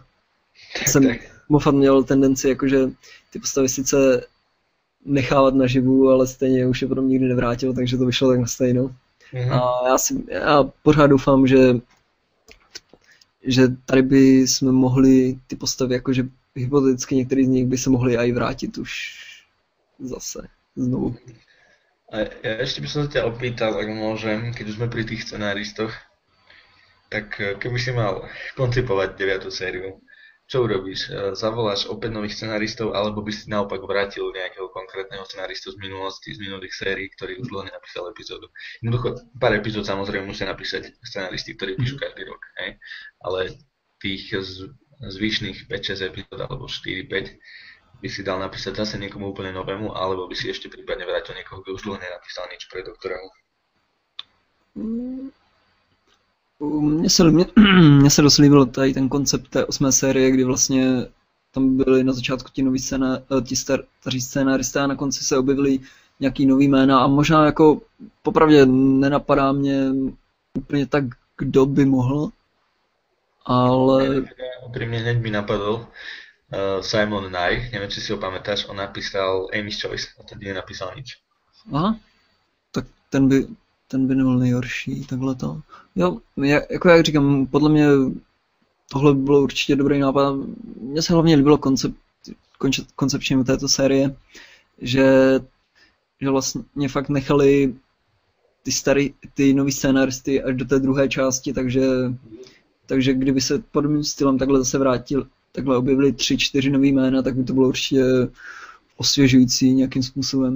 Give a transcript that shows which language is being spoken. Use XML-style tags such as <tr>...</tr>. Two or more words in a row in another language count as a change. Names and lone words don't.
<cs>Moffat měl tendenci jakože ty postavy sice nechávat naživu, ale stejně už je potom nikdy nevrátil, takže to vyšlo tak na stejno. A já pořád doufám, že tady by jsme mohli ty postavy, jakože hypoteticky některý z nich by se mohli aj vrátit už zase znovu.</cs> <sk>A ja ešte by som sa ťa opýtal, ak môžem, keď už sme pri tých scenáristoch, tak keby si mal koncipovať 9. sériu, čo urobíš? Zavoláš opäť nových scenáristov, alebo by si naopak vrátil nejakého konkrétneho scenáristu z minulosti, z minulých sérií, ktorý už dlho nenapísal epizódu? Jednoducho, pár epizód samozrejme musia napísať scenáristi, ktorí píšu každý rok, hej? Ale tých zvyšných 5-6 epizód, alebo 4-5, by si dal napísať zase niekomu úplne novému, alebo by si ešte prípadne vrátil niekoho, kto už dlho nenapísal nič pre doktora.</sk> <cs>Mně se dost líbil tady ten koncept té 8. série, kdy vlastně tam byly na začátku ti noví staří scénáristé a na konci se objevily nějaký nový jména a možná jako popravdě nenapadá mě úplně tak, kdo by mohl, ale...</cs> <sk>Úprimne hneď mi napadol Simon Nye, neviem, či si ho pamätáš, on napísal Amy's Choice, a tedy nenapísal nič.</sk> <cs>Aha, tak ten by nebyl nejhorší, takhle to. Jo, jako jak říkám, podle mě tohle by bylo určitě dobrý nápad. Mně se hlavně líbilo koncepčně této série, že vlastně fakt nechali ty nový scénaristy až do té druhé části, takže kdyby se podobným stylem takhle zase takhle objevili 3-4 nový jména, tak by to bylo určitě osvěžující nějakým způsobem.</cs>